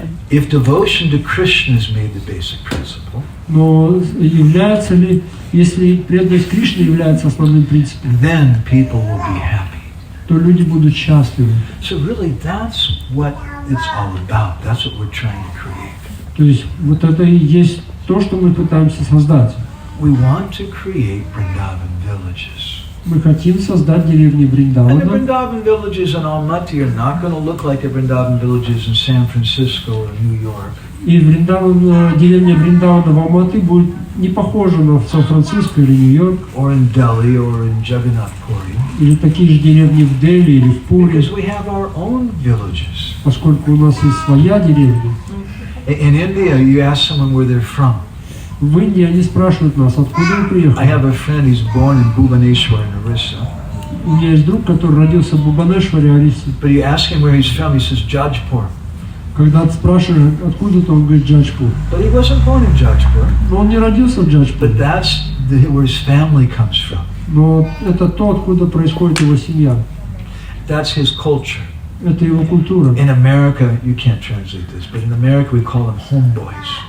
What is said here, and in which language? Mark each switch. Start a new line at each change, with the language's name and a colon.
English: if devotion to Krishna is made the basic principle,
Russian: но является ли, если преданность Кришне является основным принципом,
English: then people will be happy.
Russian: то люди будут счастливы.
English: So really that's what it's all about. That's what we're trying to create.
Russian: То есть вот это и есть то, что мы пытаемся создать.
English: We want to create Vrindavan villages.
Russian: Мы хотим создать деревни
English: And the
Russian: Вриндавана.
English: Vrindavan villages in Almaty are not going to look like the Vrindavan villages in San Francisco or New York.
Russian: И деревня Вриндавана в Алматы будет не похожа на Сан-Франциско или Нью-Йорк.
English: Or in Delhi or in Jagannath Puri.
Russian: Или такие же деревни в Дели или в Пури.
English: Because we have our own villages.
Russian: Поскольку у нас есть своя деревня.
English: In India, you ask someone where they're from.
Russian: В Индии они спрашивают нас, откуда вы
English: I
Russian: приехали.
English: have a friend, he's born in Bhubaneswar in Orissa.
Russian: У меня есть друг, который родился в Бхубанешваре, Орисе.
English: But you ask him where he's from, he says Jajpur.
Russian: Когда спрашивают, откуда-то, он говорит Джаджпур.
English: But he wasn't born in Jajpur.
Russian: Но он не родился в Джаджпуре.
English: But that's where his family comes from.
Russian: Но это то, откуда происходит его семья.
English: That's his culture.
Russian: Это его культура.
English: In America, you can't translate this, but in America we call them homeboys.